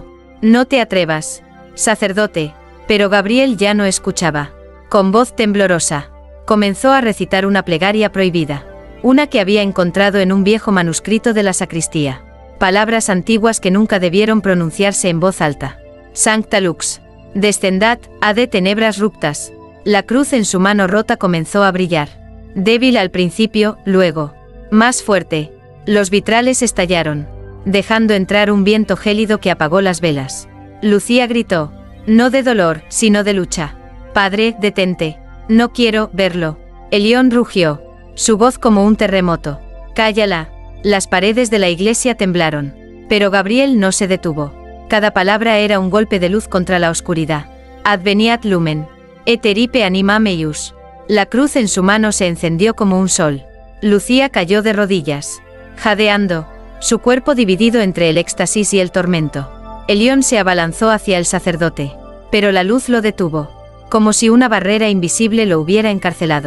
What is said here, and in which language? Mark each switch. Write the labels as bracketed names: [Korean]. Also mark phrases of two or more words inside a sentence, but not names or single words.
[Spanish] No te atrevas, sacerdote. Pero Gabriel ya no escuchaba. Con voz temblorosa, comenzó a recitar una plegaria prohibida. Una que había encontrado en un viejo manuscrito de la sacristía. Palabras antiguas que nunca debieron pronunciarse en voz alta. [Latin] Sancta lux. Descendat, ad tenebras ruptas. [Spanish] La cruz en su mano rota comenzó a brillar. Débil al principio, luego. Más fuerte. Los vitrales estallaron, dejando entrar un viento gélido que apagó las velas. Lucía gritó. No de dolor, sino de lucha. Padre, detente. No quiero verlo. Elión rugió. Su voz como un terremoto. Cállala. Las paredes de la iglesia temblaron. Pero Gabriel no se detuvo. Cada palabra era un golpe de luz contra la oscuridad. [Latin] Adveniat lumen. Eteripe anima meius. [Spanish] La cruz en su mano se encendió como un sol. Lucía cayó de rodillas, jadeando, su cuerpo dividido entre el éxtasis y el tormento. Elión se abalanzó hacia el sacerdote, pero la luz lo detuvo, como si una barrera invisible lo hubiera encarcelado.